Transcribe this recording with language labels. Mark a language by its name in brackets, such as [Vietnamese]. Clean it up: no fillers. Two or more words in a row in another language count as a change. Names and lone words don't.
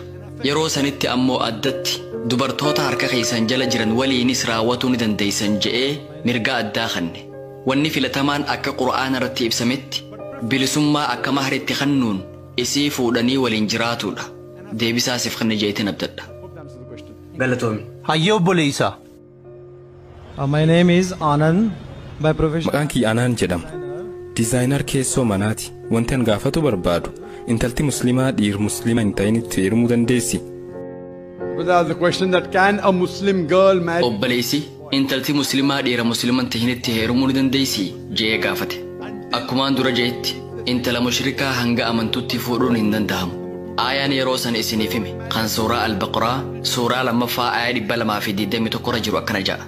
[Oromo] Yeroo sanitti ammoo addatti dubartoota harka keessan jala jiran waliinis raawwatuu ni dandeessan je'ee mirga addaa kanne. Wanni filatamaan akka Qur'aana irratti ibsametti bilisummaa akka maharitti kannuun isii fuudhanii waliin jiraatudha. Deebisaasiif kan jeetiin abdadha. Galatoomi. Hayyoo obboleessaa. [English] My name is Anand by profession. [Oromo] Maqaan kiyya Anand jedhama. Dizaayinar keessoo manaati. Wanti an gaafatu barbaadu intalti muslimaa dhiir muslima hin ta'initti heerumuu dandeessi? [English] Without the question that can a Muslim girl marry? [Oromo] Obboleessi intalti muslimaa dhiira muslima hin ta'initti heerumuu ni dandeessi jee gaafate. Akkumaan dura jeetti intala mushrikaa hanga amantutti fuudhuun hin danda'amu. Aayaan yeroo san isiniif hime kan suuraa Al-Baqraa suuraa lammaffaa aaya 221 irra jiru akkana ja'a.